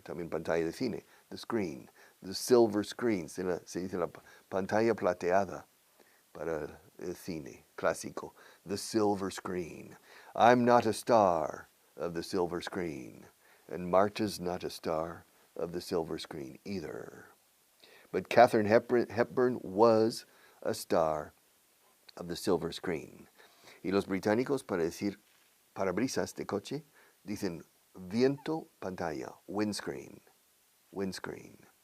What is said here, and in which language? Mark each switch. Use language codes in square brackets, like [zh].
[es] También pantalla de cine. [en] The screen. The silver screen. [es] Se dice la pantalla plateada para el cine clásico. [en] The silver screen. I'm not a star of the silver screen. And Marta's not a star of the silver screen either. But Katharine Hepburn was a star of the silver screen. [es] Y los británicos, para decir parabrisas de coche, dicen viento pantalla, windscreen, windscreen.